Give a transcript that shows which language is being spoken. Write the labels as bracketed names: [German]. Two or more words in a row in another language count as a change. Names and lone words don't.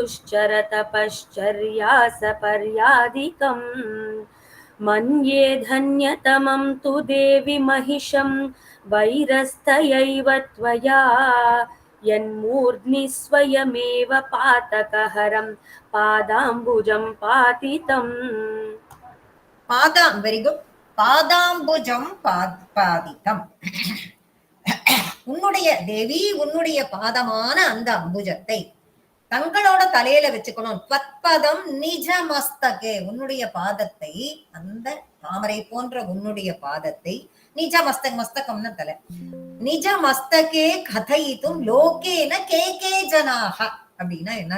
[Sanskrit] दुश्चरतपश्चर्यासपर्यादिकम् मन्ये धन्यतमं तु देवि महिषं वैरस्थयैव त्वया यन्मूर्ध्नि स्वयमेव पातकहरं पादाम्बुजं पातितम् [Tamil] பாதாம் [English] very good [Sanskrit] पादाम्बुजं पातितम् [Tamil] உன்னுடைய தேவி உன்னுடைய பாதமான அந்த அம்புஜத்தை தங்களோட தலையில வச்சுக்கணும். [Sanskrit] त्वत्पदं निज मस्तके [Tamil] உன்னுடைய பாதத்தை அந்த தாமரை போன்ற உன்னுடைய பாதத்தை நிஜ மஸ்தகம்னு தலை [Sanskrit] निज मस्तके कलयितुं लोकेन के के जनाः [Tamil] அப்படின்னா என்ன